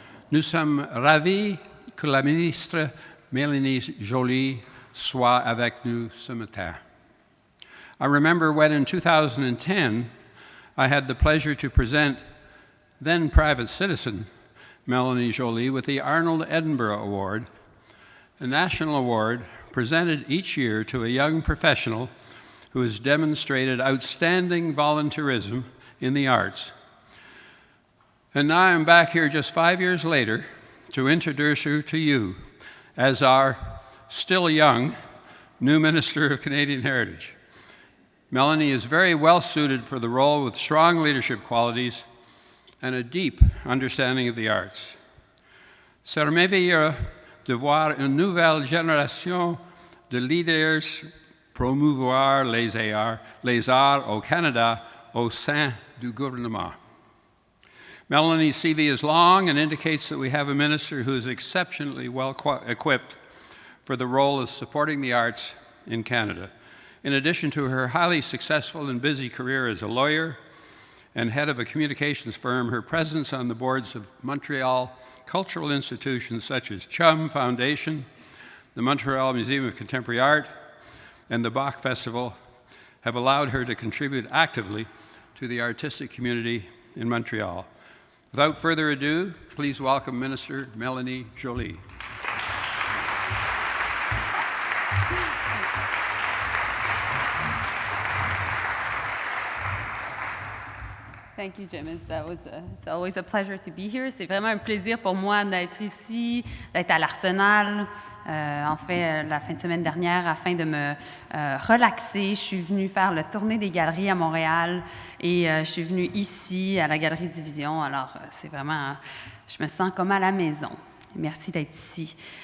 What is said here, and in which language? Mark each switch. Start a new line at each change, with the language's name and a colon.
French: Nous sommes ravis que la ministre Mélanie Joly soit avec nous ce matin.
English: I remember when in 2010, I had the pleasure to present then private citizen Mélanie Joly with the Arnold Edinborough Award, a national award presented each year to a young professional who has demonstrated outstanding volunteerism in the arts. And now I'm back here just 5 years later to introduce her to you as our still young new Minister of Canadian Heritage. Mélanie is very well suited for the role with strong leadership qualities and a deep understanding of the arts.
French: C'est merveilleux de voir une nouvelle génération de leaders promouvoir les arts au Canada au sein du gouvernement.
English: Mélanie's CV is long and indicates that we have a minister who is exceptionally well equipped for the role of supporting the arts in Canada. In addition to her highly successful and busy career as a lawyer and head of a communications firm, her presence on the boards of Montreal cultural institutions such as CHUM Foundation, the Montreal Museum of Contemporary Art, and the Bach Festival have allowed her to contribute actively to the artistic community in Montreal. Without further ado, please welcome Minister Mélanie Joly. Thank you, Jim. It's always a pleasure to be here.
French: C'est vraiment un plaisir pour moi d'être ici, d'être à l'Arsenal. En fait, la fin de semaine dernière, afin de me relaxer, je suis venue faire le tournée des galeries à Montréal et je suis venue ici, à la Galerie Division. Alors, c'est vraiment, je me sens comme à la maison. Merci d'être ici.